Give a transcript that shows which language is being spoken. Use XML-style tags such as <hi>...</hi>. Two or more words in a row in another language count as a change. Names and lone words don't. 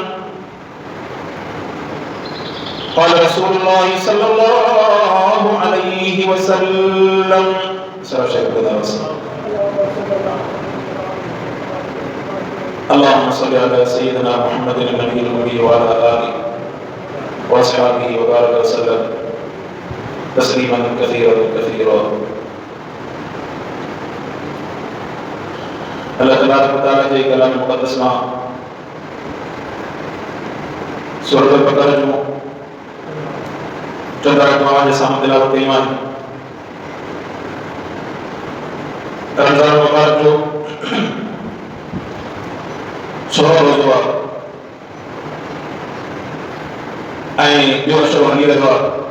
<ar>قال رسول الله صلى الله عليه وسلم اللهم صل على سيدنا محمد النبي الأمي وعلى آله وأصحابه وبارك وسلم تسليما كثيرا كثيرا. الله تبارك وتعالى</ar> <sd>जे कलाम मुक़द्दस मां सूरत बकरा जो 14 दुआ जे सामने तिलावत कई आहिनि। रमज़ान मुबारक जो 16 रोज़ो आहे ऐं ॿियो अशरो हली रहियो आहे।</sd>